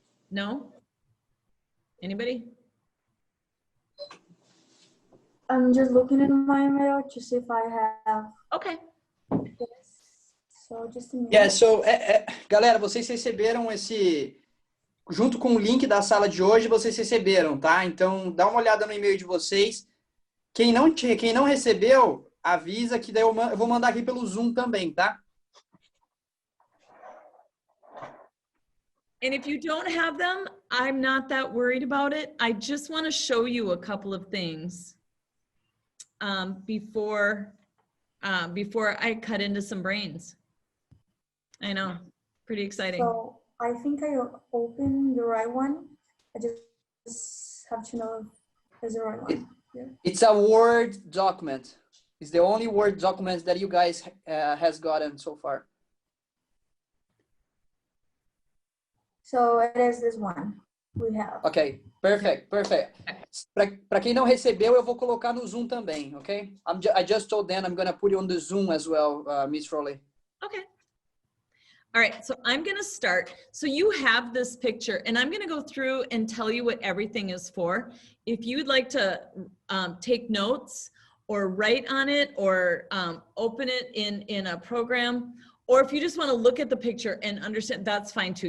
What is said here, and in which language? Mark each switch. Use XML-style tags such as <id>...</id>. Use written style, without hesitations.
<en>No? Anybody? I'm just looking in my mail to see if I have. Okay. Yes. So just a minute.</en> <pt>Yeah, so, galera, vocês receberam esse, junto com o link da sala de hoje, vocês receberam, tá? Então, dá uma olhada no e-mail de vocês. Quem não recebeu, avisa que daí eu vou mandar aqui pelo Zoom também, tá?</pt> <en>And if you don't have them, I'm not that worried about it. I just want to show you a couple of things before I cut into some brains. I know, pretty exciting. So I think I opened the right one. I just have to know if it's the right one. Yeah. It's a Word document. It's the only Word document that you guys has gotten so far. So it is this one we have. Ok, perfect.</en> <pt>Para quem não recebeu, eu vou colocar no Zoom também, ok?</pt> <en>I just told them I'm going to put it on the Zoom as well, Miss Froley. Okay. All right, so I'm going to start. So you have this picture, and I'm going to go through and tell you what everything is for. If you'd like to take notes or write on it or open it in a program, or if you just want to look at the picture and understand, that's fine too.</en>